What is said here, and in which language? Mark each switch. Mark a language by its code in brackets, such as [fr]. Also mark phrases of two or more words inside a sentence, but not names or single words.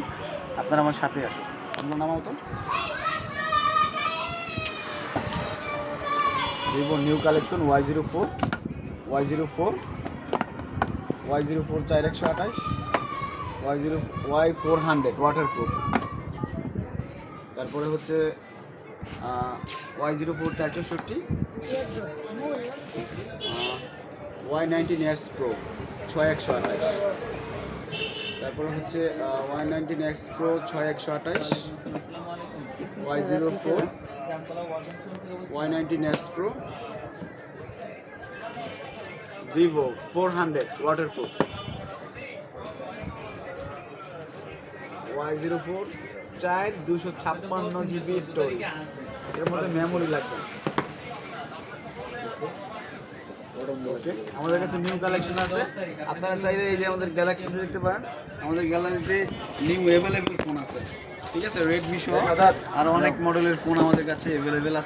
[bn] আপনারা আমার সাথে আসুন। আপনার নাম তো ভিভো [en] new collection [bn] Y04 Y04 Y04 4128 Y400 ওয়াটারপ্রুফ। তারপরে হচ্ছে Y04 460 Y19X Pro 6128। তারপরে হচ্ছে Y19X Pro 6128, Y04 Y19X Pro Vivo 400 waterproof, Y04 256 GB স্টোরেজ, এর মধ্যে মেমোরি লাগবে। ওকে, আমাদের কাছে [en] new collection [bn] আছে। আপনারা চাইলে এই যে আমাদের গ্যালাক্সিতে দেখতে পারেন, আমাদের গ্যালারিতে [en] new available phone [bn] আছে। ঠিক আছে, রেডমি সহ আর অনেক মডেলের ফোন আমাদের কাছে অ্যাভেলেবেল আছে।